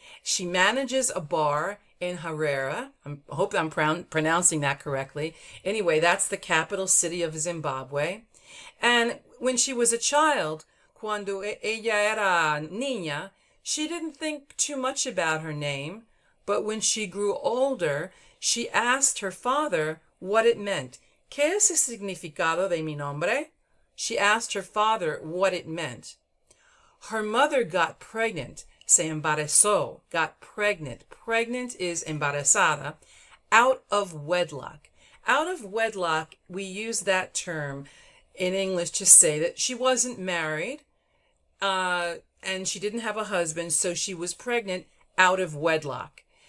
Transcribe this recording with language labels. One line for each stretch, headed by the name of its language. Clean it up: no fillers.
English: She manages a bar in Harare. I hope I'm pronouncing that correctly. Anyway, that's the capital city of Zimbabwe. And when she was a child,
Spanish: cuando ella era niña,
English: she didn't think too much about her name, but when she grew older, she asked her father what it meant.
Spanish: ¿Qué es el significado de mi nombre?
English: She asked her father what it meant. Her mother got pregnant,
Spanish: se embarazó,
English: got pregnant. Pregnant is embarazada, out of wedlock. Out of wedlock, we use that term in English to say that she wasn't married and she didn't have a husband, so she was pregnant out of wedlock.